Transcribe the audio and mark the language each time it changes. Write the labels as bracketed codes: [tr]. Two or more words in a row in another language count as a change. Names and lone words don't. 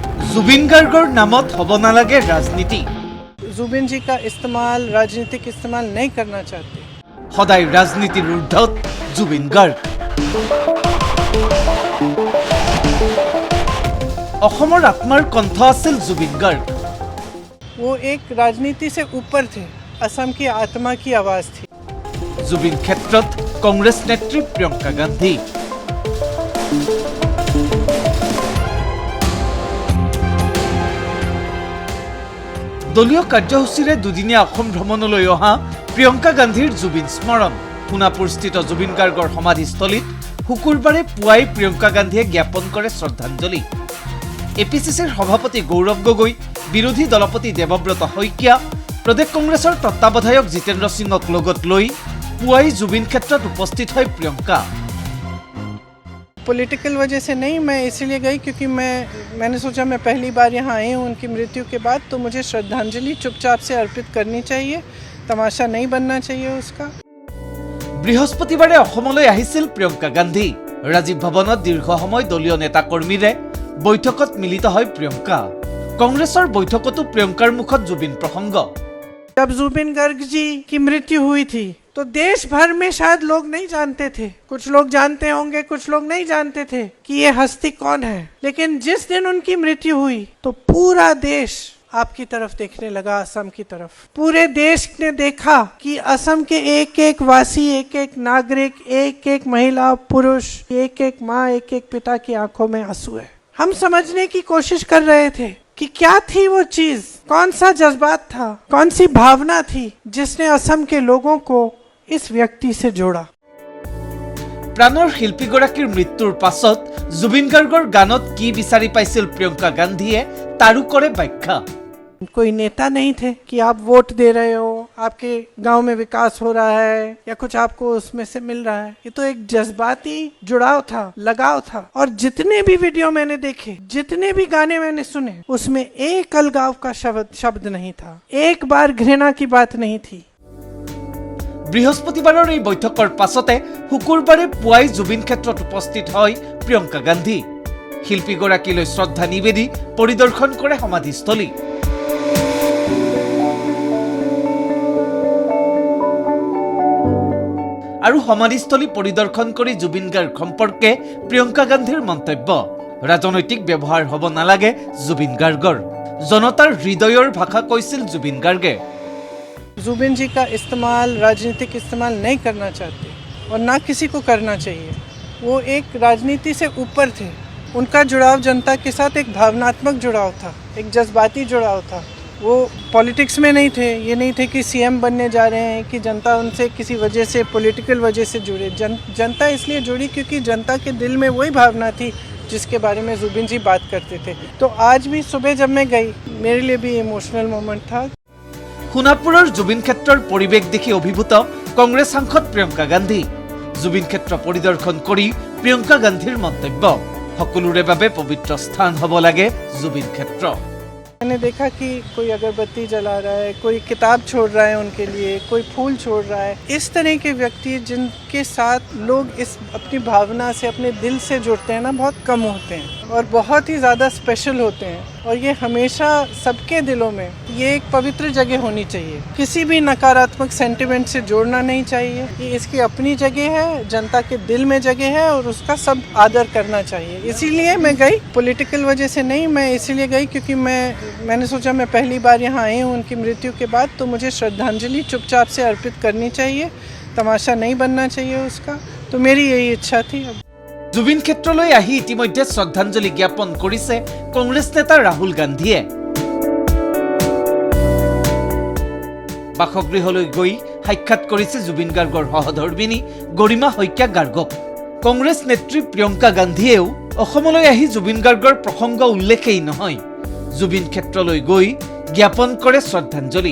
[as] জুবিন গাৰ্গৰ নামত হ'ব নালাগে ৰাজনীতি। [hi] जुबिन जी का इस्तेमाल राजनीतिक इस्तेमाल नहीं करना चाहते। [as] সদায় ৰাজনীতিৰ ঊৰ্ধ্বত জুবিন গাৰ্গ। অসমৰ আত্মাৰ কণ্ঠ আছিল জুবিন গাৰ্গ। [hi] वो एक राजनीति से ऊपर थे, असम की आत्मा की आवाज थी। [as] জুবিন ক্ষেত্ৰত কংগ্ৰেছ নেত্ৰী প্ৰিয়ংকা গান্ধী। দলীয় কাৰ্যসূচীৰে দুদিনীয়া অসম ভ্ৰমণলৈ অহা প্ৰিয়ংকা গান্ধীৰ জুবিন স্মৰণ। সোণাপুৰ স্থিত জুবিন গাৰ্গৰ সমাধিস্থলীত শুক্ৰবাৰে পুৱাই প্ৰিয়ংকা গান্ধীয়ে জ্ঞাপন কৰে শ্ৰদ্ধাঞ্জলি। এপিচিচিৰ সভাপতি গৌৰৱ গগৈ, বিৰোধী দলপতি দেৱব্ৰত শইকীয়া, প্ৰদেশ কংগ্ৰেছৰ তত্ত্বাৱধায়ক জিতেন্দ্ৰ সিংহক লগত লৈ পুৱাই জুবিন ক্ষেত্ৰত উপস্থিত হয় প্ৰিয়ংকা। [hi] पॉलिटिकल वजह से नहीं, मैं इसीलिए गई क्योंकि मैंने सोचा मैं पहली बार यहाँ आई हूँ उनकी मृत्यु के बाद, तो मुझे श्रद्धांजलि चुपचाप से अर्पित करनी चाहिए, तमाशा नहीं बनना चाहिए उसका। [as] বৃহস্পতিবাৰে অসমলৈ আহিছিল প্ৰিয়ংকা গান্ধী। ৰাজীৱ ভৱনত দীৰ্ঘ সময় দলীয় নেতা কৰ্মীৰে বৈঠকত মিলিত হয় প্ৰিয়ংকা। কংগ্ৰেছৰ বৈঠকতো প্ৰিয়ংকাৰ মুখত জুবিন প্ৰসংগ। [hi] जब जुबिन गार्ग जी की मृत्यु हुई थी तो देश भर में शायद लोग नहीं जानते थे, कुछ लोग जानते होंगे, कुछ लोग नहीं जानते थे कि ये हस्ती कौन है। लेकिन जिस दिन उनकी मृत्यु हुई तो पूरा देश आपकी तरफ देखने लगा, असम की तरफ। पूरे देश ने देखा कि असम के एक एक वासी, एक एक नागरिक, एक एक महिला पुरुष, एक एक माँ, एक एक पिता की आंखों में आंसू है। हम समझने की कोशिश कर रहे थे कि क्या थी वो चीज, कौन सा जज्बात था, कौन सी भावना थी जिसने असम के लोगों को इस व्यक्ति से जोड़ा। [as] প্ৰাণৰ শিল্পীগৰাকীৰ মৃত্যুৰ পাছত জুবিন গাৰ্গৰ গানত কি বিচাৰি পাইছিল প্ৰিয়ংকা গান্ধীয়ে তাৰো কৰে ব্যাখ্যা। [hi] कोई नेता नहीं थे कि आप वोट दे रहे हो, आपके गांव में विकास हो रहा है या कुछ आपको उसमें से मिल रहा है। ये तो एक जज्बाती जुड़ाव था, लगाव था। और जितने भी वीडियो मैंने देखे, जितने भी गाने मैंने सुने, उसमें एक अलगाव का शब्द नहीं था, एक बार घृणा की बात नहीं थी। [as] बृहस्पतिवार এই বৈঠকৰ পাছতে শুকুৰবাৰে পুৱাই জুবিন ক্ষেত্ৰত উপস্থিত হয় প্ৰিয়ংকা গান্ধী। শিল্পীগৰাকীলৈ শ্ৰদ্ধা নিবেদি পৰিদৰ্শন কৰে সমাধিস্থলী। আৰু সমাধিস্থলী পৰিদৰ্শন কৰি জুবিন গাৰ্গ সম্পৰ্কে প্ৰিয়ংকা গান্ধীৰ মন্তব্য। ৰাজনৈতিক ব্যৱহাৰ হ'ব নালাগে জুবিন গাৰ্গৰ। জনতাৰ হৃদয়ৰ ভাষা কৈছিল জুবিন গাৰ্গে। [hi] जुबिन जी का इस्तेमाल राजनीतिक इस्तेमाल नहीं करना चाहते और ना किसी को करना चाहिए। वो एक राजनीति से ऊपर थे। उनका जुड़ाव जनता के साथ एक भावनात्मक जुड़ाव था, एक जज्बाती जुड़ाव था। वो पॉलिटिक्स में नहीं थे, ये नहीं थे कि सीएम बनने जा रहे हैं कि जनता उनसे किसी वजह से, पॉलिटिकल वजह से जुड़े। जनता इसलिए जुड़ी क्योंकि जनता के दिल में वही भावना थी जिसके बारे में जुबिन जी बात करते थे। तो आज भी सुबह जब मैं गई, मेरे लिए भी [en] emotional moment [hi] था। [as] সোনাপুৰৰ জুবিন ক্ষেত্ৰৰ পৰিৱেশ দেখি অভিভূত কংগ্ৰেছ সাংসদ প্ৰিয়ংকা গান্ধী। জুবিন ক্ষেত্ৰ পৰিদৰ্শন কৰি প্ৰিয়ংকা গান্ধীৰ মন্তব্য, সকলোৰে বাবে পবিত্ৰ স্থান হ'ব লাগে জুবিন ক্ষেত্ৰ। [hi] मैंने देखा कि कोई अगरबत्ती जला रहा है, कोई किताब छोड़ रहा है उनके लिए, कोई फूल छोड़ रहा है। इस तरह के व्यक्ति जिनके साथ लोग इस अपनी भावना से, अपने दिल से जुड़ते हैं ना, बहुत कम होते हैं और बहुत ही ज़्यादा स्पेशल होते हैं। और ये हमेशा सबके दिलों में ये एक पवित्र जगह होनी चाहिए। किसी भी नकारात्मक सेंटिमेंट से जोड़ना नहीं चाहिए। ये इसकी अपनी जगह है, जनता के दिल में जगह है और उसका सब आदर करना चाहिए। इसीलिए मैं गई, पॉलिटिकल वजह से नहीं, मैं इसीलिए गई क्योंकि मैंने सोचा मैं पहली बार यहाँ आई हूँ उनकी मृत्यु के बाद, तो मुझे श्रद्धांजलि चुपचाप से अर्पित करनी चाहिए, तमाशा नहीं बनना चाहिए उसका। तो मेरी यही इच्छा थी। [as] জুবিন ক্ষেত্ৰলৈ আহি ইতিমধ্যে শ্ৰদ্ধাঞ্জলি জ্ঞাপন কৰিছে কংগ্ৰেছ নেতা ৰাহুল গান্ধীয়ে। বাসগৃহলৈ গৈ সাক্ষাৎ কৰিছে জুবিন গাৰ্গৰ সহধৰ্মিনী গৰিমা শইকীয়া গাৰ্গক। কংগ্ৰেছ নেত্ৰী প্ৰিয়ংকা গান্ধীয়েও অসমলৈ আহি জুবিন গাৰ্গৰ প্ৰসংগ উল্লেখেই নহয়, জুবিন ক্ষেত্ৰলৈ গৈ জ্ঞাপন কৰে শ্ৰদ্ধাঞ্জলি।